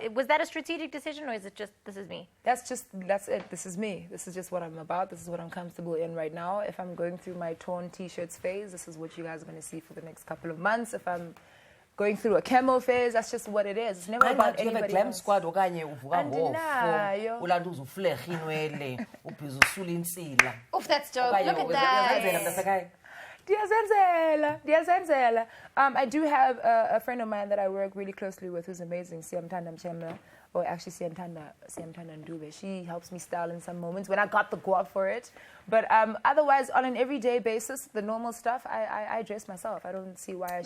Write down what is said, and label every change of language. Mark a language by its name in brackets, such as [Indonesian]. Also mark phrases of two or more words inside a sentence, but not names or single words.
[English] Was that a strategic decision or is it just, this is me? That's it. This is me. This is just what I'm about. This is what I'm comfortable in right now. If I'm going through my torn t-shirts phase, this is what you guys are going to see for the next couple of months. If I'm going through a camo phase, that's just what it is. It's never about You have a anybody glam else. [Xhosa] squad okanye uvuka Andinayo. ngofo ulanda uzuflehe inwele ubhiza usula insila [English] Oof, that's dope. [Xhosa] Okanye [English] Look at [Xhosa] uyazenzela [English] that. [Xhosa] mntasekhaya? Diyazenzela. [English] I do have a friend of mine that I work really closely with who's amazing, Siyamthanda Mchemla, or actually Siyamthanda Ndube. She helps me style in some moments when I got the guap for it. But otherwise, on an everyday basis, the normal stuff, I dress myself. I don't see why I